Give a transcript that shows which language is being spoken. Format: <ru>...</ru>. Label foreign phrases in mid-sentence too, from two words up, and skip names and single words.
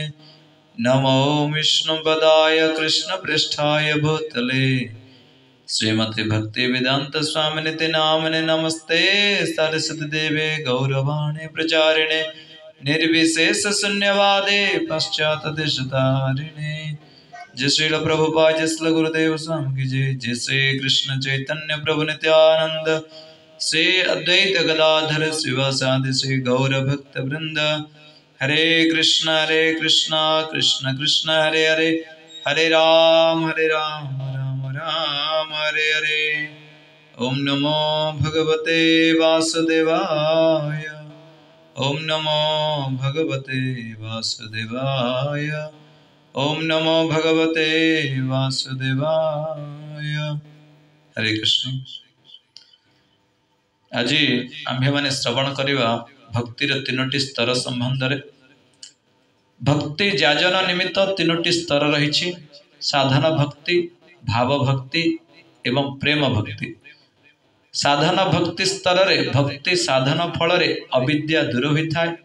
<sa>नमो विष्णुपदाय कृष्णपृष्ठाय भूतले श्रीमते भक्ति वेदांत स्वामिनिति नामिने। नमस्ते सरस्वती देवे गौरवाणी प्रचारिणे निर्विशेष शून्यवादे पश्चात देशतारिणे।</sa> <hi>जय श्री प्रभुपाद जय श्री गुरुदेव स्वामी की जय।</hi> <sa>जय श्री कृष्ण चैतन्य प्रभु नित्यानंद श्री अद्वैत गदाधर शिवासादि श्री गौर भक्त वृंद। हरे कृष्ण कृष्ण कृष्ण हरे हरे, हरे राम राम राम हरे हरे। ओम नमो भगवते वासुदेवाय, ओम नमो भगवते वासुदेवाय, ओम नमो भगवते वासुदेवाय।</sa> <or>ହରେ କୃଷ୍ଣ। ଆଜି ଆମ୍ଭେ ମାନେ ଶ୍ରବଣ କରିବା ଭକ୍ତିର ତିନୋଟି ସ୍ତର ସମ୍ବନ୍ଧ ରେ। ଭକ୍ତି ଯାଜନ ନିମିତ୍ତ ତିନୋଟି ସ୍ତର ରହି। ସାଧନ ଭକ୍ତି, ଭାବ ଭକ୍ତି ଏବଂ ପ୍ରେମ ଭକ୍ତି। ସାଧନ ଭକ୍ତି ସ୍ତର ରେ ଭକ୍ତି ସାଧନ ଫଳ ରେ</or> <hi>अविद्या दूर होता है।</hi>